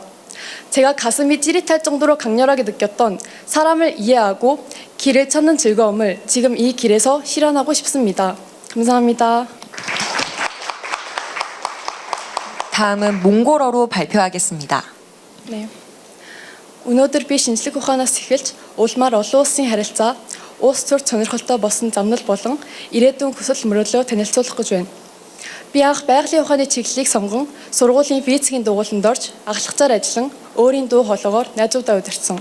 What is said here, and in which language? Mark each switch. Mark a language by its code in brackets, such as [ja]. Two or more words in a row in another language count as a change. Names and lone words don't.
[ko] 제가 가슴이 찌릿할 정도로 강렬하게 느꼈던 사람을 이해하고 길을 찾는 즐거움을 지금 이 길에서 실현하고 싶습니다. 감사합니다. 다음은 몽골어로 발표하겠습니다. 네. [mn] Өнөөдөр би шинжлэх ухаанаас эхэлж улмаар олон улсын харилцаа, улс төр сонирхолтой болсон замнал болон ирээдүйн хүсэл мөрөөдлөө танилцуулах гэж байна. Би анх байгалийн ухааны чиглэлийг сонгон сургуулийн физикийн дугуйланд орж агшлагчаар ажиллан өөрийн дуу хоолойгоор найзуудаа удирдсан.